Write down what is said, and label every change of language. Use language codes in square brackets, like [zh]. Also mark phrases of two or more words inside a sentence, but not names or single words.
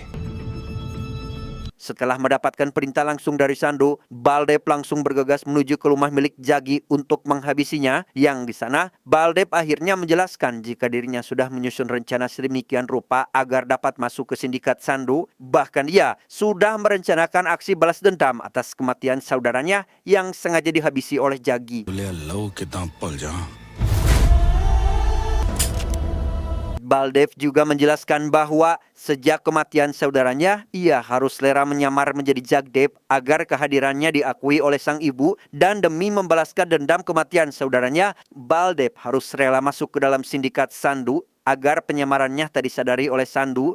[id] Setelah mendapatkan perintah langsung dari Sandu, Baldev langsung bergegas menuju ke rumah milik Jagi untuk menghabisinya. Yang di sana, Baldev akhirnya menjelaskan jika dirinya sudah menyusun rencana sedemikian rupa agar dapat masuk ke sindikat Sandu. Bahkan ia sudah merencanakan aksi balas dendam atas kematian saudaranya yang sengaja dihabisi oleh Jagi. बोले अल्लाह कितना पल जा Baldev juga menjelaskan bahwa sejak kematian saudaranya, ia harus rela menyamar menjadi Jagdev agar kehadirannya diakui oleh sang ibu, dan demi membalaskan dendam kematian saudaranya, Baldev harus rela masuk ke dalam sindikat Sandu agar penyamarannya tak disadari oleh Sandu.